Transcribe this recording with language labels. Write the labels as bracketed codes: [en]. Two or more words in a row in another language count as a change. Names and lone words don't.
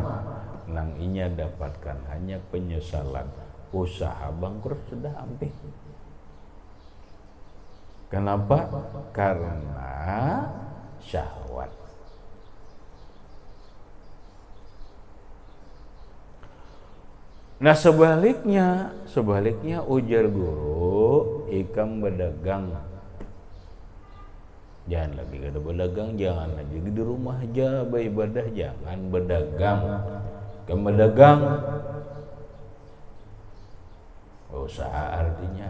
[bjn] Nang inya dapatkan hanya penyesalan, usaha bangkrut sudah hampir. [id] Kenapa? Karena syahwat. [bjn] Nah sebaliknya ujar guru, ikam berdagang. Jangan lagi kada berdagang, jangan lagi di rumah aja beribadah, jangan berdagang. Ikam berdagang, usaha artinya.